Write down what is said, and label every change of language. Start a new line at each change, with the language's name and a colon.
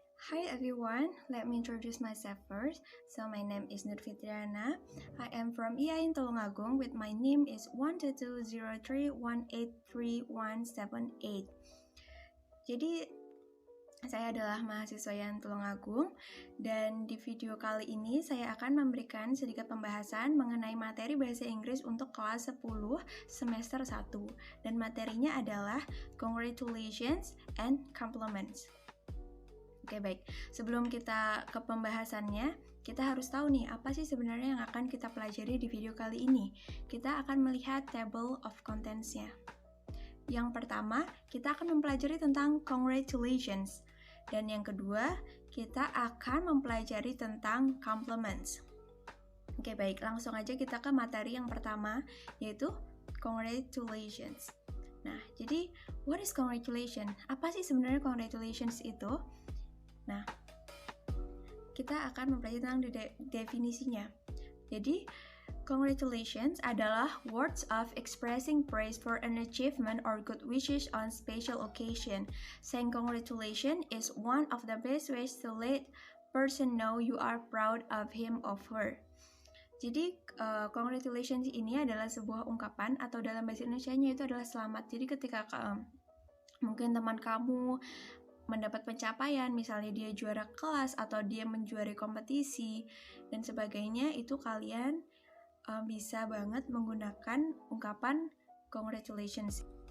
English: Hi everyone, let me introduce myself first. So my name is Nur Fitriana. I am from IAIN Tulungagung with my name is 12203183178.
Indonesian: Jadi saya adalah mahasiswa IAIN Tulungagung dan di video kali ini saya akan memberikan sedikit pembahasan mengenai materi bahasa Inggris untuk kelas 10 semester 1 dan materinya adalah congratulations and compliments. Oke, baik. Sebelum kita ke pembahasannya, kita harus tahu nih apa sih sebenarnya yang akan kita pelajari di video kali ini. Kita akan melihat table of contents-nya. Yang pertama, kita akan mempelajari tentang congratulations. Dan yang kedua, kita akan mempelajari tentang compliments. Oke, baik. Langsung aja kita ke materi yang pertama, yaitu congratulations. Nah, jadi
English: what is congratulations?
Indonesian: Apa sih sebenarnya congratulations itu? Nah, kita akan mempelajari tentang definisinya.
English: Jadi, congratulations adalah words of expressing praise for an achievement or good wishes on special occasion. Saying congratulations is one of the best ways to let person know you are proud of him or her.
Indonesian: Jadi, congratulations ini adalah sebuah ungkapan atau dalam bahasa Indonesianya itu adalah selamat. Jadi, ketika mungkin teman kamu mendapat pencapaian, misalnya dia juara kelas atau dia menjuarai kompetisi dan sebagainya, itu kalian bisa banget menggunakan ungkapan congratulations.